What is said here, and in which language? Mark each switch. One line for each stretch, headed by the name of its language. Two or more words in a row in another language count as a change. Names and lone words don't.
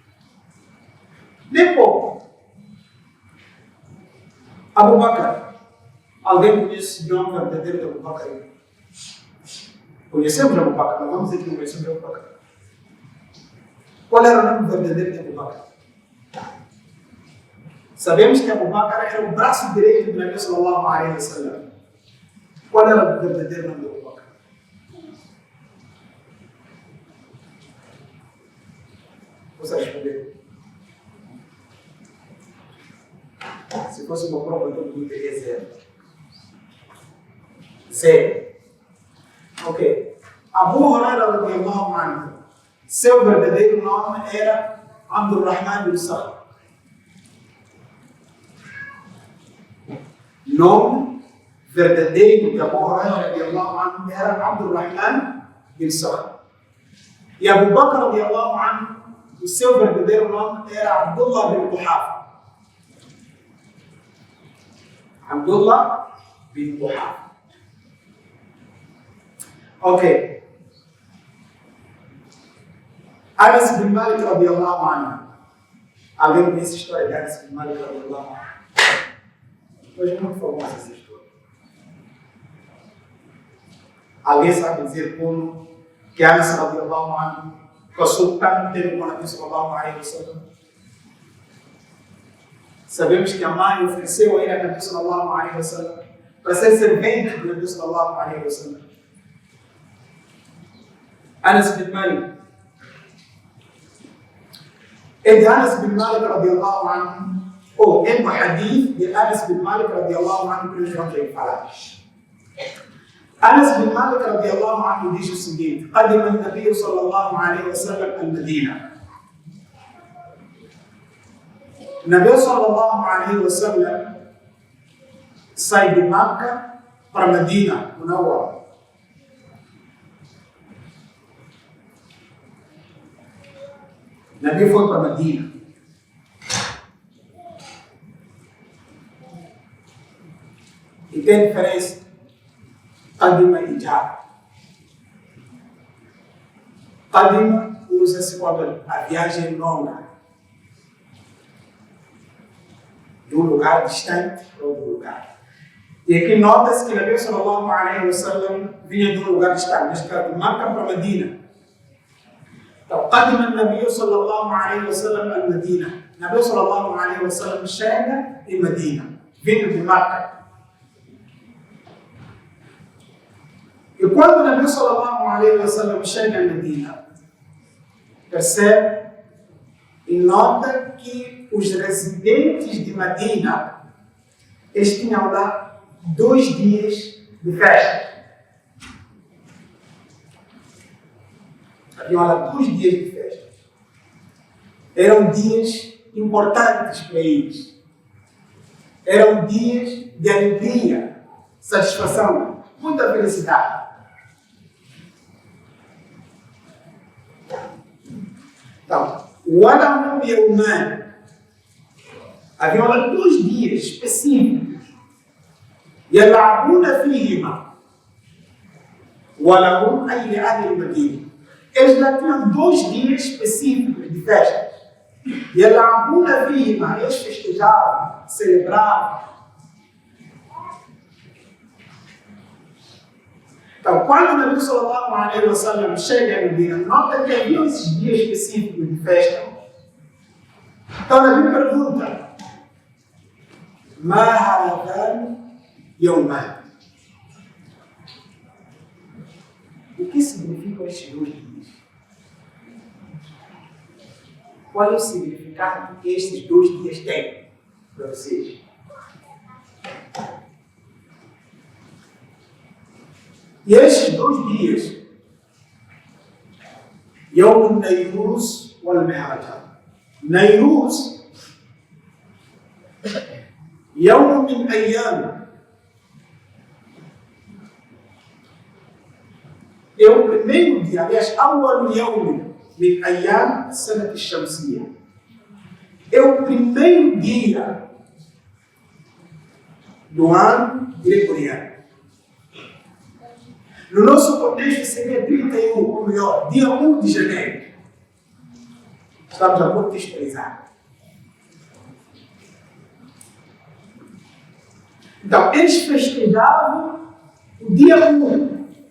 Portuguese: Depois, Abu Bakr. Alguém conhece o nome verdadeiro de Abu Bakr? Conhecemos Abu Bakr, mas vamos dizer que não conhecemos Abu Bakr. Qual era o nome verdadeiro de Abu Bakr? Sabemos que Abu Bakr era o braço direito do Nabi
Arabic: صلى الله عليه وسلم.
Portuguese: Qual era o verdadeiro nome de Abu Bakr? Você respondeu? Se fosse uma prova, todo mundo teria zero. Zero. Ok. Abu Huraira
Arabic: رضي الله عنه,
Portuguese: seu verdadeiro nome era Abdurrahman bin Sakhr. Nome verdadeiro de Abu Huraira
Arabic: رضي الله عنه
Portuguese: era Abdurrahman bin Sakhr. E Abu Bakr
Arabic: رضي الله عنه,
Portuguese: o seu verdadeiro nome era Abdullah bin Quhafa. Abdullah bin Quhafa. Ok. Anas bin Malik
Arabic: رضي الله عنه.
Portuguese: Alguém conhece a história de Anas bin Malik
Arabic: رضي الله عنه?
Portuguese: Hoje é muito famosa essa história. Alguém sabe dizer como que Anas
Arabic: رضي الله عنه
Portuguese: passou tanto tempo com a Nabi
Arabic: صلى الله عليه وسلم?
Portuguese: Sabemos que a mãe ofereceu a ele a Nabi
Arabic: صلى الله عليه وسلم
Portuguese: para ser servente do Nabi
Arabic: صلى الله عليه وسلم.
Portuguese: Anas bin Malik. É Anas bin Malik
Arabic: رضي الله عنه,
Portuguese: ou é o hadith de Anas bin Malik
Arabic: رضي الله عنه
Portuguese: que nós vamos falar. Anas bin Malik
Arabic: رضي الله عنه
Portuguese: diz o seguinte:
Arabic: قدم النبي صلى الله عليه وسلم المدينة.
Portuguese: Nabi
Arabic: صلى الله عليه وسلم
Portuguese: sai de Makkah para Medina, Munawwara. Nabi foi para Medina. E tem diferença Qadima e Jab. Qadima usa-se quando a viagem é longa, de um lugar distante para outro lugar. E aqui nota-se que Nabi
Arabic: صلى الله عليه وسلم
Portuguese: vinha de um lugar distante, neste caso de Makkah para Medina. Então,
Arabic: قدم النبي صلى الله عليه وسلم المدينة.
Portuguese: Nabi
Arabic: صلى الله عليه وسلم
Portuguese: chega em Medina, vindo de Makkah. E quando o Nabi
Arabic: صلى الله عليه وسلم
Portuguese: chega em Medina, percebe e nota que os residentes de Medina, eles tinham lá 2 dias de festa. Haviam lá 2 dias de festa. Eram dias importantes para eles. Eram dias de alegria, satisfação, muita felicidade. Então,
Arabic: ولهم يومان.
Portuguese: Haviam lá 2 dias específicos.
Arabic: يلعبون فيهما. ولهم أي لأهل المدينة.
Portuguese: Eles lá tinham 2 dias específicos de festa.
Arabic: يلعبون فيهما.
Portuguese: Eles festejavam, celebravam. Então, quando o Nabi
Arabic: صلى الله عليه وسلم
Portuguese: chega em Medina, nota que havia esses dias específicos de festa. Então, o Nabi pergunta:
Arabic: ما هذان يومان?
Portuguese: O que significam estes 2 dias? Qual é o significado que estes 2 dias têm para vocês? E estes 2 dias,
Arabic: يوم النيروز والمهرجان. نيروز يوم من أيام.
Portuguese: É o primeiro dia, aliás,
Arabic: أول يوم من أيام السنة الشمسية.
Portuguese: é o primeiro dia do ano gregoriano. No nosso contexto seria 31, ou melhor, dia 1 de janeiro. Estamos a contextualizar. Então, eles festejavam o dia 1.